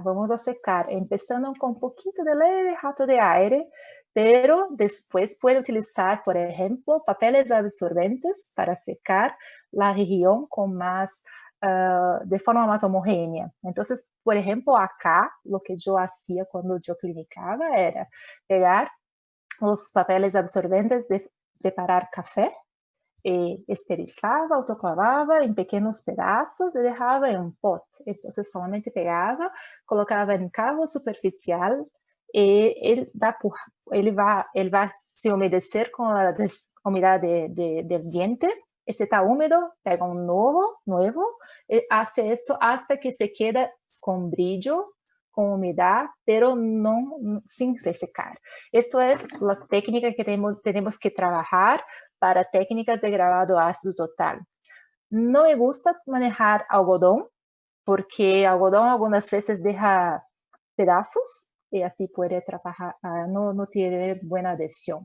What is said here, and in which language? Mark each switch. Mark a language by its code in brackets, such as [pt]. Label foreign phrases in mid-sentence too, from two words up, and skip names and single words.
[es] Vamos a secar empezando con un poquito de leve jato de aire, pero después puede utilizar, por ejemplo, papeles absorbentes para secar la región con más, de forma más homogénea. Entonces, por ejemplo, acá, lo que yo hacía cuando yo clinicaba era pegar los papeles absorbentes de preparar café, esterilizaba, autoclavaba [pt] em pequenos pedaços e deixava em um pote. Então, solamente pegava, colocava em carro superficial e ele vai se umedecer com a umidade [es] del diente. E se está húmedo, [pt] pega um novo e [es] hace esto hasta que se queda com brillo, [pt] com umidade, pero não [es] sin resecar. Esto es la técnica que tenemos que trabajar para técnicas de grabado ácido total. No me gusta manejar algodón, porque algodón algunas veces deja pedazos y así puede trabajar, no tiene buena adhesión.